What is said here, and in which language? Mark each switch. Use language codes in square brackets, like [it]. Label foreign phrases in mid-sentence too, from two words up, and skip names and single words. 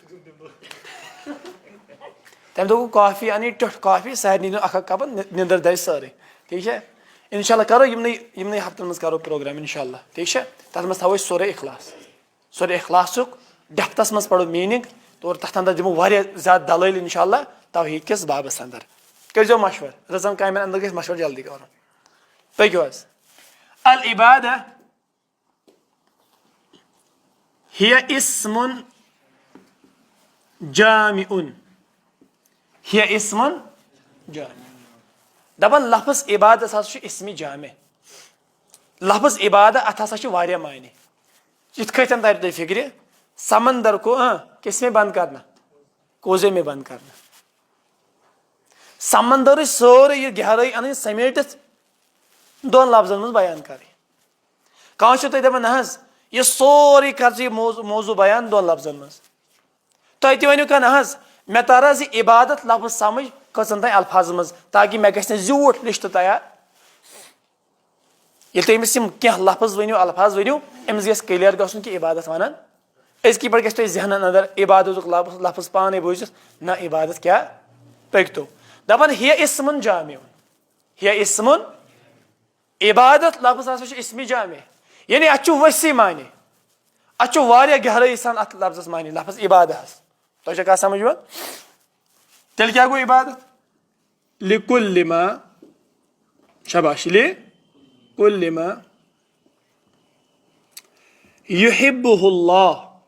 [ks] تمہِ دۄہ گوٚو کافی انٕنۍ ٹیوٚٹھ کافی سارنٕے نیُن اکھ اکھ کپ نِندٕر دزِ سٲرٕے ٹھیٖک چھا انشاء اللہ کرو یِمنٕے ہفتن منٛز کرو پروگرام انشاء اللہ ٹھیٖک چھا تتھ منٛز تھاوو أسۍ سورُے اخلاصُک ڈیپتھس منٛز پرو میٖنِنگ اور تتھ انٛدر دِمو واریاہ زیادٕ دلٲیل انشاء اللہ توحیٖد کِس بابس انٛدر کٔرۍزیٚو مشور رٕژن کامٮ۪ن انٛدر گژھِ مشور جلدی کرُن پٔکِو [ar] حظ العبادہ ہِیَ اسمٌ جامعٌ ہِیَ اسمٌ جامع [ks] دپان لفظ عبادت ہسا چھُ اسمِ جامع لفظ عبادہ اتھ ہسا چھِ واریاہ معنی یِتھ کٲٹھۍ ترِ تۄہہِ فکرِ [ur] سمندر کو کس میں بند [ks] کرنا کوزے میں بند کرنا سمندرٕچ سٲرٕے یہِ گہرٲیی انٕنۍ سمیٹِتھ دۄن لفظن منٛز بیان کرٕنۍ کانٛہہ چھُ تۄہہِ دپان نہ حظ یہِ سورُے کر ژٕ یہِ موضوٗع بیان دۄن لفظن منٛز تۄہہِ تہِ ؤنِو کانٛہہ نہ حظ مےٚ تر حظ یہِ عبادت لفظ سمجھ کٔژن تانۍ الفاظن منٛز تاکہِ مےٚ گژھِ نہٕ زیوٗٹھ لسٹ تیار ییٚلہِ تُہۍ أمِس یِم کینٛہہ لفظ ؤنِو الفاظ ؤنِو أمِس گژھِ کلیر گژھُن کہِ عبادت ونان أزکی پٲٹھۍ گژھِ تۄہہِ ذہنن انٛدر عبادتُک لفظ پانے بوٗزِتھ نہ عبادت کیٛاہ پٔکۍتو دپان [ar] ہِیَ اسمٌ جامع ہِیَ اسمٌ [ks] عبادت لفظ ہسا چھُ اسمِ جامع یعنی اتھ چھُ ؤسیع معنی اتھ چھُ واریاہ گہرٲیی سان اتھ لفظس معنی لفظ عبادہس تۄہہِ چھا کتھ سمجھ یِوان تیٚلہِ کیٛاہ گوٚو عبادت [ar] لِکُلِّ ما [ks] شاباش [ar] لِکُلِّ ما یُحِبُّہُ اللہ